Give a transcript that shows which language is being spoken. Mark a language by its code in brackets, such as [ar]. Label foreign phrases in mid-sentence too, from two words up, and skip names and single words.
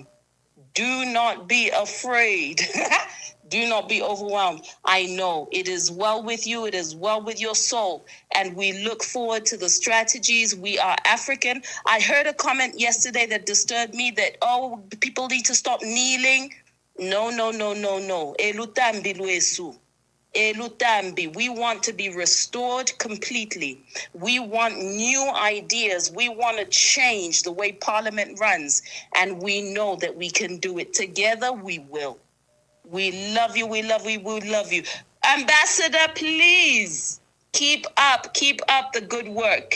[en] Do not be afraid. Do not be overwhelmed. I know it is well with you. It is well with your soul. And we look forward to the strategies. We are African. I heard a comment yesterday that disturbed me that, people need to stop kneeling. No. Elutambi luesu. Elutambi. We want to be restored completely. We want new ideas. We want to change the way Parliament runs. And we know that we can do it. Together, we will. We love you. We love you. We love you. Ambassador, please keep up the good work.